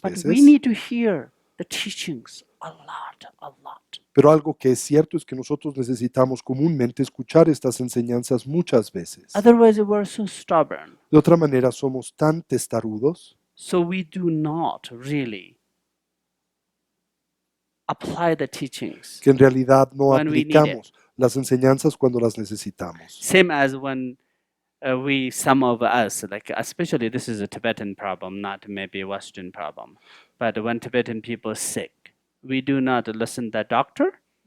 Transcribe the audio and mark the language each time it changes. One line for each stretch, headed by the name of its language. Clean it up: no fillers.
English: But
Spanish: veces,
English: we need to hear the teachings a lot.
Spanish: pero algo que es cierto es que nosotros necesitamos comúnmente escuchar estas enseñanzas muchas veces.
English: Otherwise, we're so stubborn.
Spanish: De otra manera, somos tan testarudos
English: So we do not really apply the teachings.
Spanish: que en realidad no
English: When we need
Spanish: aplicamos las enseñanzas cuando las necesitamos.
English: Same as when some of us, like especially this is a Tibetan problem, not maybe a Western problem, but when Tibetan people are sick, we do not listen to the doctor.